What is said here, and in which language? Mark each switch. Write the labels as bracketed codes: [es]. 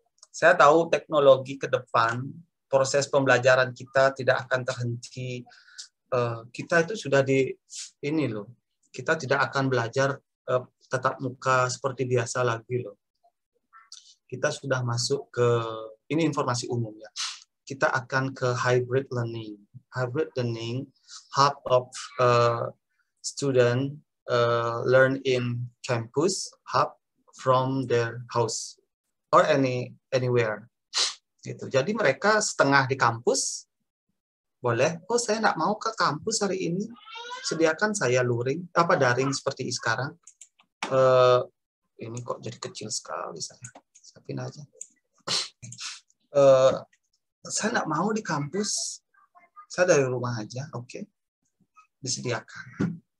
[id] Saya tahu teknologi ke depan, proses pembelajaran kita tidak akan terhenti. Kita itu sudah ini loh. Kita tidak akan belajar tatap muka seperti biasa lagi loh. Kita sudah masuk ke, ini informasi umum ya. Kita akan ke hybrid learning. [en] Hybrid learning, half of student learn in campus, half from their house or anywhere. [id] Gitu. Jadi mereka setengah di kampus, boleh. Oh, saya nggak mau ke kampus hari ini. Sediakan saya daring seperti sekarang. Ini kok jadi kecil sekali saya. Saya pindah aja. Saya nggak mau di kampus. Saya dari rumah aja. Oke. Disediakan.